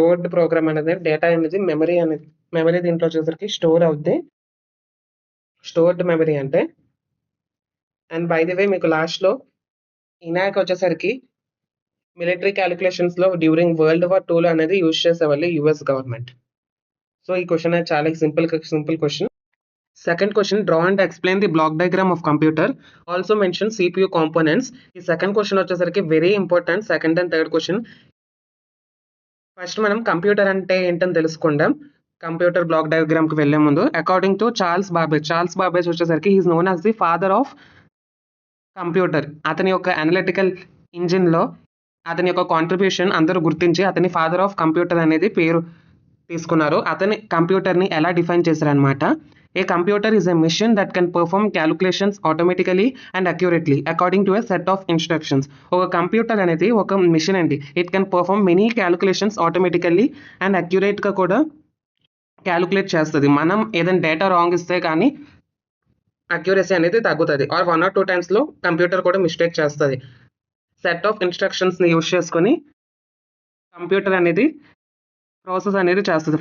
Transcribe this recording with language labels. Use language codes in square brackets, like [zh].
[te] Stored programme అనేది data అనేది memory దీంట్లో వచ్చేసరికి స్టోర్ అవుద్ది. స్టోర్డ్ మెమరీ అంటే. అండ్ బై ది వే మీకు లాస్ట్‌లో ఇనాక్ వచ్చేసరికి మిలిటరీ కాలిక్యులేషన్స్‌లో డ్యూరింగ్ వరల్డ్ వార్ 2లో అనేది యూజ్ చేసేవాళ్ళు యూఎస్ గవర్నమెంట్. సో ఈ క్వెషన్ అనేది చాలా simple question. [en] Second question, draw and explain the block diagram of computer. Also mention CPU components. [te] ఈ సెకండ్ క్వెషన్ వచ్చేసరికి very important. Second and third question. First మనం computer అంటే ఏంటని తెలుసుకుందాం. కంప్యూటర్ బ్లాక్ డయాగ్రామ్‌కి వెళ్ళే ముందు అకార్డింగ్ టు చార్ల్స్ బాబేజ్ వచ్చేసరికి [en] He is known as the father of computer. [te] అతని యొక్క అనలిటికల్ ఇంజిన్‌లో అతని యొక్క కాంట్రిబ్యూషన్ అందరూ గుర్తించి అతని ఫాదర్ ఆఫ్ కంప్యూటర్ అనేది పేరు తీసుకున్నారు. అతని కంప్యూటర్‌ని ఎలా డిఫైన్ చేశారనమాట. [en] A computer is a machine that can perform calculations automatically and accurately according to a set of instructions. [te] ఒక కంప్యూటర్ అనేది ఒక మిషన్ అండి. [en] it can perform many calculations automatically and అక్యురేట్‌గా [te] కూడా [en] Calculate చేస్తది. [te] మనం ఏదైనా డేటా రాంగ్ ఇస్తే కానీ అక్యురసీ అనేది తగ్గుతది. ఆర్ 1 or 2 టైమ్స్‌లో కంప్యూటర్ కూడా మిస్టేక్ చేస్తది. సెట్ ఆఫ్ ఇన్‌స్ట్రక్షన్స్‌ని యూజ్ చేసుకొని కంప్యూటర్ అనేది ప్రాసెస్ అనేది చేస్తది.